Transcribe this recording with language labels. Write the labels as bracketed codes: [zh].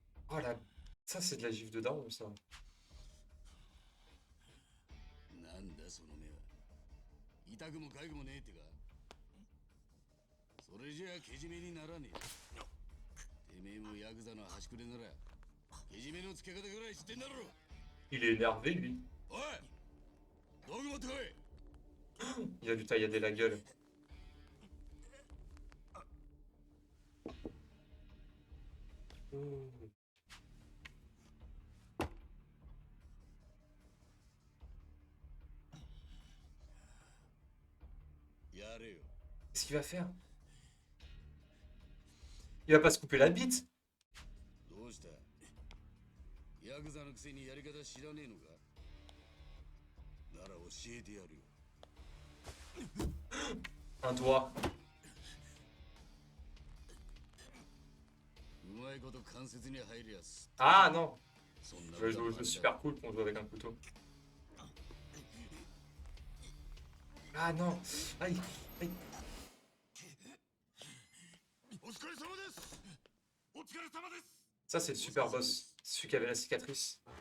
[fr] Oh là, ça c'est de la gifle de daron, ça. [ja] なんだその目は。痛くも痒くもねえってか。それじゃあけじめにならねえ。てめえもヤクザの端くれならけじめのつけ方ぐらい知ってんだろ。 [fr] Il est énervé, lui. [ja] おい、道具持ってこい。 [fr] Il a dû taillader la gueule. Qu'est-ce qu'il va faire? Il va pas se couper la bite? [ja] どうした？ヤクザのくせにやり方知らねえのか？なら教えてやるよ。 [fr] Un doigt. [ja] うまいこと関節に入るやつ。 [fr] Ah non! [ja] そんな [fr] Je vais jouer au jeu super cool qu'on joue avec un couteau. Ah non! Aïe! Aïe! [ja] お疲れ様です。お疲れ様です。 [fr] Ça c'est le super boss. Celui qui avait la cicatrice.